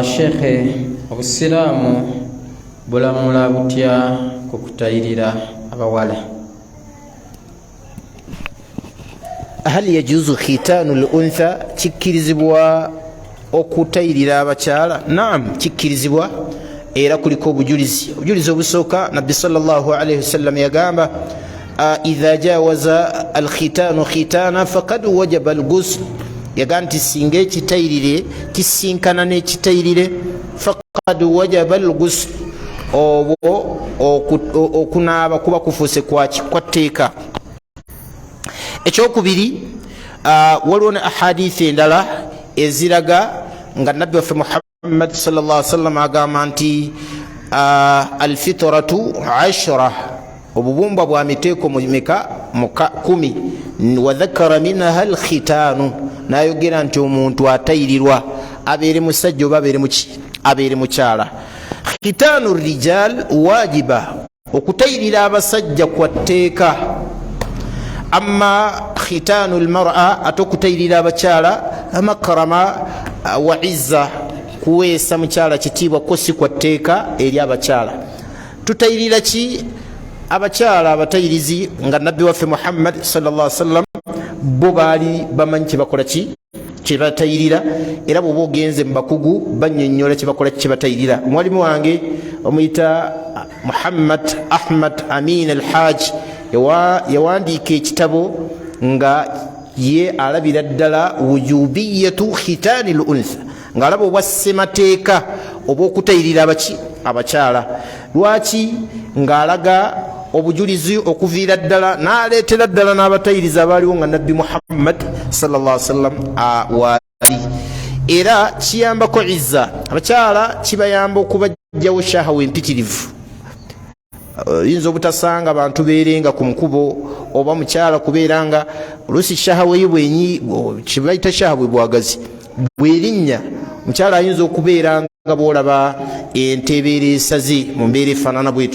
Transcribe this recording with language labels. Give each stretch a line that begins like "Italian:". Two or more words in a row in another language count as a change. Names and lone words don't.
Ganda: Sheekhe, obusiraamu bulamula butya ku kutayirira abawala?
Arabic: هل يجوز ختان الأنثى,
Ganda: kikkirizibwa okutayirira abakyala? Naam, kikkirizibwa era kuliko obujulizi. Obujulizi obusooka nabbi
Arabic: صلى الله عليه وسلم yagamba إذا جاوز الختان الختان فقد وجب الغسل,
Ganda: yagamba nti singa ekitayirire kisinkana n'ekitayirire
Arabic: فقد وجب الغسل,
Ganda: obwo okunaaba kuba kufuuse kwa tteeka. Ekyokubiri, waliwo ne ahadithi endala eziraga nga nabbi waffe Muhammad
Arabic: صلى الله عليه وسلم
Ganda: agamba nti alfitratu 10, obubumbwa bwa miteeko meka 10,
Arabic: وذكر منها الختان,
Ganda: nayogera nti omuntu atayirirwa abeere musajja oba abeere mukyala.
Arabic: ختان الرجال واجب,
Ganda: okutayirira abasajja kwa tteeka.
Arabic: أما ختان المرأة,
Ganda: atokutayirira abakyala
Arabic: مكرمة وعزة,
Ganda: kuweesa mukyala kitiibwa ko si kwa tteeka eri abakyala. Tutayirira ki abakyala abatayirizi nga nabbi waffe Muhammad
Arabic: صلى الله عليه وسلم
Ganda: bo baali bamanyi kyebakola kyebatayirira, era bw'oba ogenze mu bakugu bannyonnyola kyebakola kyebatayirira. Mwalimu wange omuyita Muhammad Ahmad Amin al-Hajj yawandiika ekitabo nga ye alabira ddala
Arabic: وجوبية ختان الأنثى,
Ganda: ng'alaba obwa ssemateeka obw'okutayirira abakyala. Lwaki? Ng'alaga obujulizi okuviira ddala n'aleetera ddala n'abatayiriza abaaliwo nga nabbi Muhammad
Arabic: صلى الله عليه وسلم
Ganda: waali, era kiyambako izza abakyala, kibayamba okubajjawo shahawa empitirivu. yinza obutasanga abantu beerenga ku nkubo oba mukyala kubeeranga oluusi shahawe bwenyi kibaita shahawe bwagazi bwerinnya mukyala ayinza okubeeranga bwolaba entebeera esaze mu mbeera efaanana bwetyo.